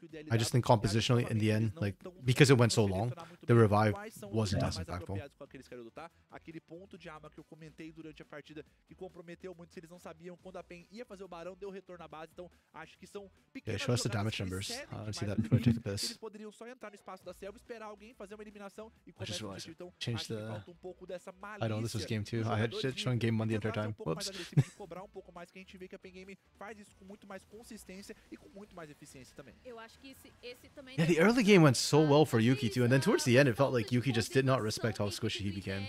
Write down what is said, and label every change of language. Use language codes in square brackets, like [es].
[en] I just think compositionally in the end, like because it went so long, the revive wasn't as impactful. [pt] Aquele ponto de arma que eu comentei durante a partida que comprometeu muito, se eles não sabiam quando a PEN ia fazer o barão, deu retorno à base, então acho que são pequenas [en] show us the damage numbers. I see that before I take the piss. [pt] Só entrar no espaço da selva, esperar alguém fazer uma eliminação e [en] just realized [pt] então [en] change the [pt] pouco dessa [en] I know this was game 2. I had shit showing game 1 the entire time. Whoops. [pt] Cobrar pouco mais, que a gente vê que a PEN Game faz isso com muito mais consistência e com muito mais eficiência também. Eu acho que esse também [en] Yeah, the early game went so well for Yuki too, and then towards the end it felt like Yuki just did not respect how squishy he became.